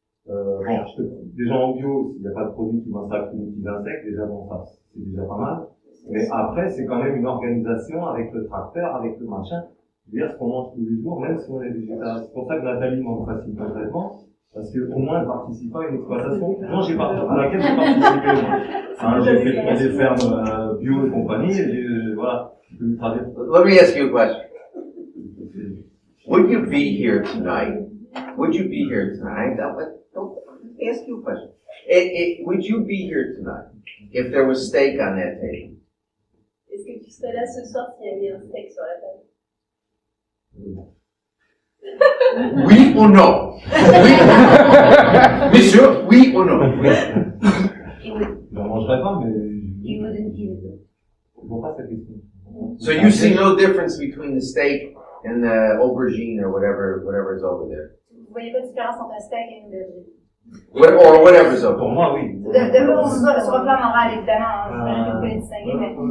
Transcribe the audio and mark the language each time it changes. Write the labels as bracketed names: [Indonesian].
[French] Déjà en bio, s'il n'y a pas de produits qui vont s'activer les petits insectes, déjà bon, ça, c'est déjà pas mal. Mais après, c'est quand même une organisation avec le tracteur, avec le machin. C'est-à-dire ce qu'on mange tous les jours, même si on est végétarien. C'est pour ça que Nathalie m'en fascine complètement, parce qu'au moins elle participe pas à une exploitation à laquelle j'ai participé. Hein, j'ai fait des fermes bio et compagnie, et voilà. [English] Let me ask you a question. Would you be here tonight? Would you be here tonight? Don't ask you a question. Would you be here tonight if there was steak on that table? [French] Est-ce que tu serais là ce soir s'il y avait un steak sur la table? Oui ou non? Oui. Monsieur, oui ou non? Je n'en mangerai pas, mais je vois pas cette question. [English] So you see no difference between the steak and the aubergine or whatever is over there? [French] Vous voyez pas de différence entre un steak et une aubergine? [English] Or whatever's over [French] Pour moi, oui. Sur le plan moral, évidemment, j'imagine que vous pouvez distinguer, mais...